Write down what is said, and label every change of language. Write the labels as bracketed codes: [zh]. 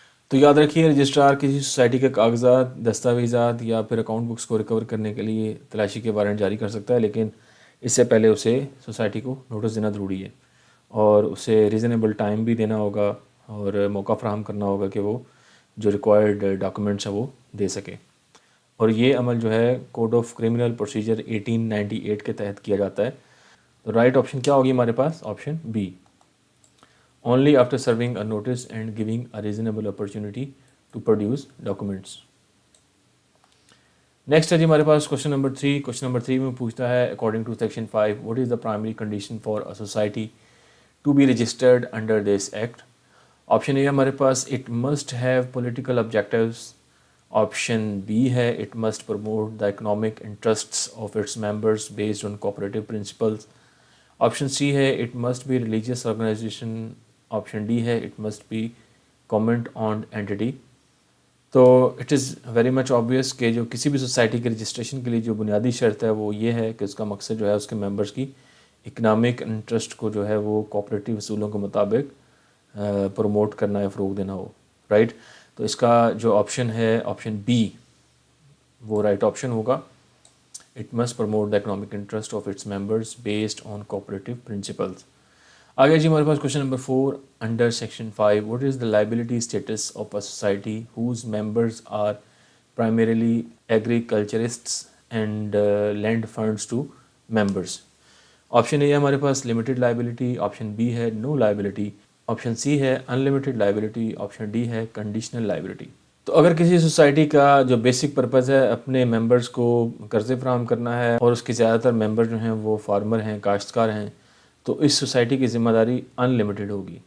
[ur] تو یاد رکھیے رجسٹرار کسی سوسائٹی کے کاغذات، دستاویزات یا پھر اکاؤنٹ بکس کو ریکور کرنے کے لیے تلاشی کے وارنٹ جاری کر سکتا ہے، لیکن اس سے پہلے اسے سوسائٹی کو نوٹس دینا ضروری ہے اور اسے ریزنیبل ٹائم بھی دینا ہوگا اور موقع فراہم کرنا ہوگا کہ وہ جو ریکوائرڈ ڈاکومنٹس ہیں وہ دے سکے. اور یہ عمل جو ہے کوڈ آف کرمنل پروسیجر 1898 کے تحت کیا جاتا ہے. تو رائٹ آپشن کیا ہوگی ہمارے پاس؟ [en] Option B, only after serving a notice and giving a reasonable opportunity to produce documents. [ur] Next ہے جی ہمارے پاس کوشچن نمبر 3. کوشچن نمبر 3 میں پوچھتا ہے [en] According to section 5 what is the primary condition for a society to be registered under this act. [ur] Option اے ہمارے پاس [en] it must have political objectives، option B ہے it must promote the economic interests of its members based on cooperative principles، option C ہے it must be religious organization، option D ہے it must be government owned entity. [ur] تو [en] it is very much obvious [ur] کہ جو کسی بھی society کے registration کے لیے جو بنیادی شرط ہے وہ یہ ہے کہ اس کا مقصد جو ہے اس کے ممبرس کی اکنامک انٹرسٹ کو جو ہے وہ کوآپریٹیو اصولوں کے مطابق پروموٹ کرنا یا فروغ دینا ہو، رائٹ. تو اس کا جو آپشن ہے آپشن بی وہ رائٹ آپشن ہوگا. [en] It must promote the economic interest of its members based on cooperative principles. [ur] آگے جی ہمارے پاس question number 4 [en] Under section 5 what is the liability status of a society whose members are primarily agriculturists and lend funds to members. [ur] Option اے ہمارے پاس limited liability, option B ہے نو liability, option C ہے unlimited liability, option D ہے conditional liability. تو اگر کسی society کا جو basic purpose ہے اپنے ممبرز کو قرضے فراہم کرنا ہے اور اس کے زیادہ تر ممبر جو ہیں وہ فارمر ہیں، کاشتکار ہیں، تو اس سوسائٹی کی ذمہ داری ان لمیٹڈ ہوگی.